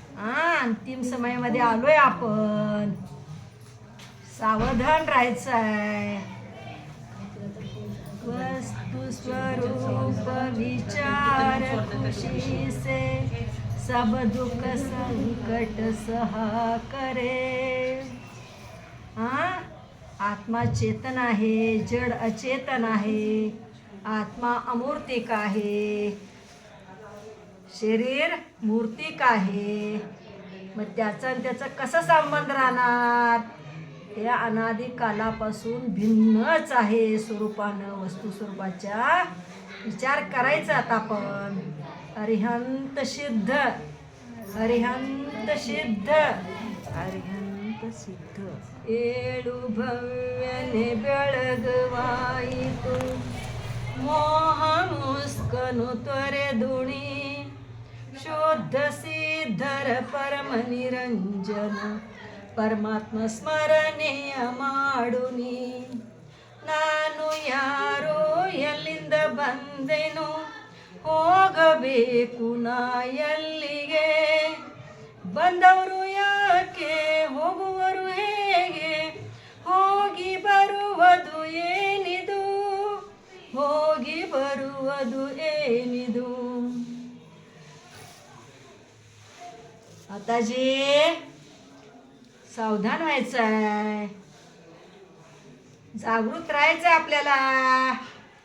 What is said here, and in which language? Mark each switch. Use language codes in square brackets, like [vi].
[mr] अंतिम समयामध्ये आलोय आपण. सावधान राहायचं आहे. [hi] वस्तु स्वरूप विचार खुशी से सब दुख संकट सहा करे. [mr] आत्मा चेतन आहे, जड अचेतन आहे. आत्मा अमूर्तिक आहे, शरीर मूर्तिक आहे. मग त्याचा आणि त्याचा कसा संबंध राहणार? ते अनादी कालापासून भिन्नच आहे स्वरूपानं. वस्तू स्वरूपाच्या विचार करायचा आता आपण. [kn] अरिहंत सिद्ध अरिहंत सिद्ध अरिहंत सिद्ध ಏಳು ಭವ್ಯನೆ ಬೆಳಗುವಾಯಿತು ಮೋಹ ಮುಸ್ಕನು ತೊರೆದುಣಿ ಶುದ್ಧ ಸಿದ್ಧರ ಪರಮ ನಿರಂಜನ ಪರಮಾತ್ಮ ಸ್ಮರಣೆಯ ಮಾಡುನಿ. ನಾನು ಯಾರೋ ಎಲ್ಲಿಂದ ಬಂದೆನು ಹೋಗಬೇಕು ನಾ ಎಲ್ಲಿಗೆ ಬಂದವರು ಯಾಕೆ ಹೋಗುವರು ಹೇಗೆ ಹೋಗಿ ಬರುವುದು ಏನಿದು ಹೋಗಿ ಬರುವುದು ಏನಿದು. [mr] आताजी सावधान व्हायचं आहे, जागृत राहायचं आपल्याला.